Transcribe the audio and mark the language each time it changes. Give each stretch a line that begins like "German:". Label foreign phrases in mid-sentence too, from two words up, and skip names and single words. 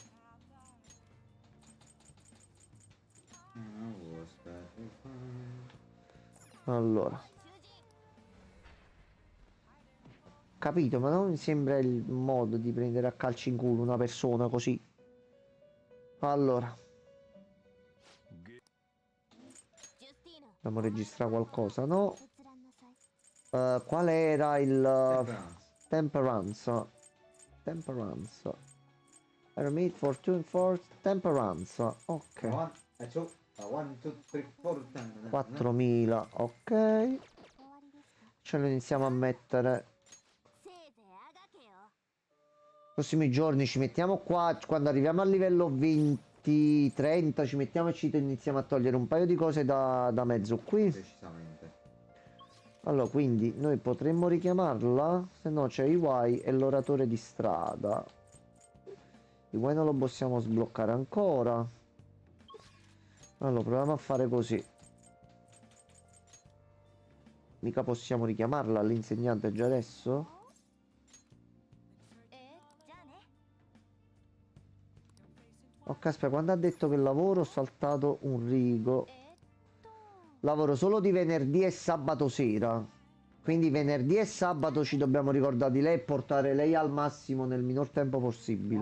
Italian: Allora,
Japanese: 囚人。
Italian: capito, ma non mi sembra il modo di prendere a calci in culo una persona così. Allora,
Japanese: ジュスティーヌ。
Italian: dobbiamo registrare qualcosa, no?
Japanese: 閲覧なさい。
Italian: Qual era il Temperance. Temperance. Hermit, Fortune Force, Temperance. Ok. 1, 2, 3, 4, 4000, ok.
Japanese: 終わりですか？
Italian: Ce lo iniziamo a mettere.
Japanese: せいぜいあがけよ。
Italian: Prossimi giorni ci mettiamo qua. Quando arriviamo al livello 20-30 ci mettiamo e ci iniziamo a togliere un paio di cose da mezzo qui. Decisamente. Allora, quindi noi potremmo richiamarla. Se no c'è Iwai e l'oratore di strada. Iwai non lo possiamo sbloccare ancora. Allora, proviamo a fare così. Mica possiamo richiamarla l'insegnante già adesso?
Japanese: じゃあね
Italian: Ok, aspetta, quando ha detto che lavoro ho saltato un rigo. Lavoro solo di venerdì e sabato sera. Quindi venerdì e sabato ci dobbiamo ricordare di lei e portare lei al massimo nel minor tempo possibile.